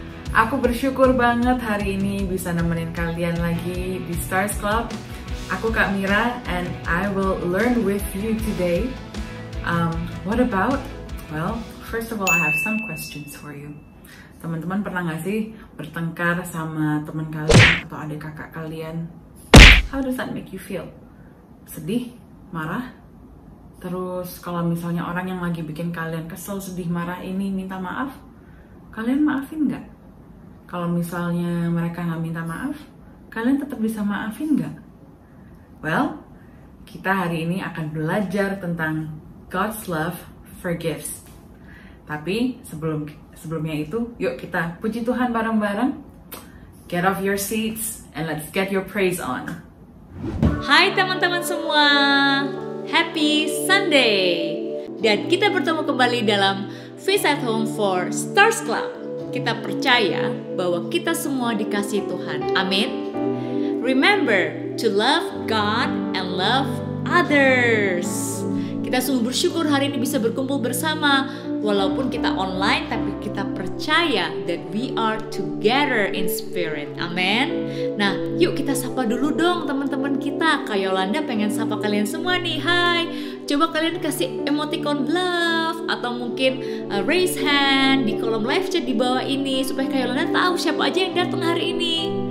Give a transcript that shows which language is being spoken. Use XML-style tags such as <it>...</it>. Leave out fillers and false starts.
<id>Aku bersyukur banget hari ini bisa nemenin kalian lagi di Stars Club. Aku Kak Mira</id> <en>and I will learn with you today. What about? Well, first of all, I have some questions for you.</en> <id>Teman-teman pernah gak sih bertengkar sama teman kalian atau adik kakak kalian?</id> <en>How does that make you feel?</en> <id>Sedih? Marah? Terus kalau misalnya orang yang lagi bikin kalian kesel, sedih, marah ini minta maaf, kalian maafin nggak? Kalau misalnya mereka nggak minta maaf, kalian tetap bisa maafin nggak? Well, kita hari ini akan belajar tentang</id> <en>God's love forgives.</en> <id>Tapi sebelumnya itu, yuk kita puji Tuhan bareng-bareng.</id> <en>Get off your seats and let's get your praise on.</en> <id>Hai teman-teman semua, Happy Sunday. Dan kita bertemu kembali dalam Feast at Home for Stars Club. Kita percaya bahwa kita semua dikasihi Tuhan. Amin.</id> <en>Remember to love God and love others.</en> <id>Kita sungguh bersyukur hari ini bisa berkumpul bersama. Walaupun kita online, tapi kita percaya</id> <en>that we are together in spirit.</en> <id>Amin. Nah, yuk kita sapa dulu dong teman-teman kita. Kak Yolanda pengen sapa kalian semua nih. Hai. Coba kalian kasih emoticon love atau mungkin raise hand di kolom live chat di bawah ini supaya Kak Yolanda tahu siapa aja yang datang hari ini.</id>